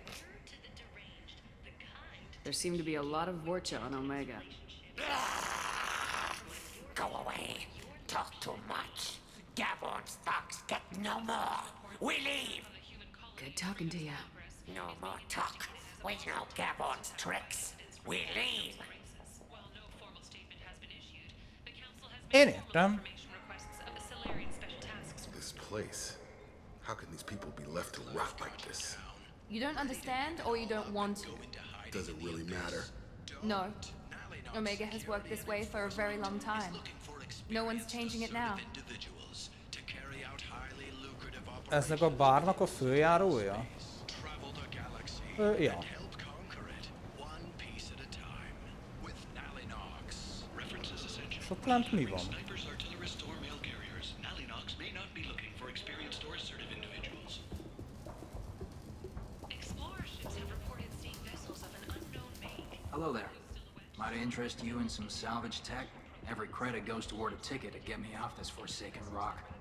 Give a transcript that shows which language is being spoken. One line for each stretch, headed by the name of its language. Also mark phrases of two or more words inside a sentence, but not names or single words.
English: There seem to be a lot of Vorcha on Omega. Go away. Talk too much. Gavorn's thugs get no more. We leave. Good talking to you. No more talk. We know Gavorn's tricks. We leave.
Hungarian: Én értem.
English: This place. How can these people be left to rot like this? You don't understand or you don't want to? Does it really matter? No. Omega has worked this way for a very long time. No one's changing it now.
Hungarian: Eznek a bárnak a főjárója? Ja. És ott lent mi van?
English: Hello there. Might I interest you in some salvage tech? Every credit goes toward a ticket to get me off this forsaken rock.